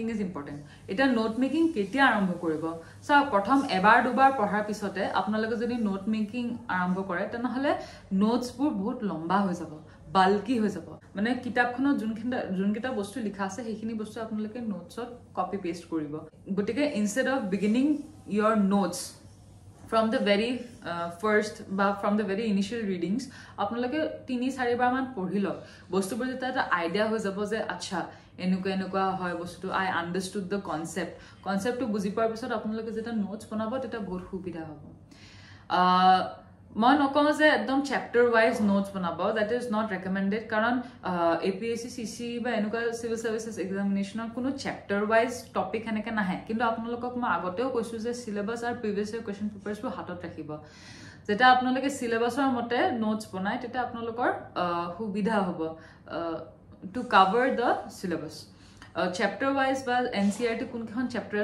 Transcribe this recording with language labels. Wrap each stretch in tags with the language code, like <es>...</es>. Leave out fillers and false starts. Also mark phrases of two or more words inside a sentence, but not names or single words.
<en>is important</en> <as>এতিয়া</as> <en>note making</en> <as>কেতিয়া আৰম্ভ কৰিব চাওক প্ৰথম এবাৰ দুবাৰ পঢ়াৰ পিছতে আপোনালোকে যদি</as> <en>note making</en> <as>আৰম্ভ কৰে তেনেহ'লে নোটছবোৰ বহুত লম্বা হৈ যাব বাল্কি হৈ যাব মানে কিতাপখনত যোনকেইটা বস্তু লিখা আছে সেইখিনি বস্তু আপোনালোকে নোটছত</as> <en>copy paste</en> <as>কৰিব গতিকে</as> <en>instead of beginning your notes from the very first</en> <as>বা</as> <en>from the very initial readings</en> <as>আপোনালোকে 3-4 বাৰ মান পঢ়ি লওক বস্তুবোৰ যেতিয়া এটা আইডিয়া হৈ যাব যে আচ্ছা এনেকুৱা হয় বস্তুটো</as> <en>I understood the conceptটো</en> <as>বুজি পোৱাৰ পিছত আপোনালোকে যেতিয়া নোটছ বনাব তেতিয়া বহুত সুবিধা হ'ব মই নকওঁ যে একদম</as> <en>chapter wise notes</en> <as>বনাব</as> <en>that is not recommended</en> <as>কাৰণ APSC CC বা এনেকুৱা</as> <en>civil services examinationৰ</en> <as>কোনো</as> <en>chapter wise topic</en> <as>এনেকৈ নাহে কিন্তু আপোনালোকক মই আগতেও কৈছোঁ যে চিলেবাছ আৰু</as> <en>previous year question papersবোৰ</en> <as>হাতত ৰাখিব যেতিয়া আপোনালোকে চিলেবাছৰ মতে নোটছ বনায় তেতিয়া আপোনালোকৰ সুবিধা হ'ব</as> <en>to cover the syllabus chapter wise</en> <as>বা NCERT কোনকেইখন চেপ্টাৰ</as>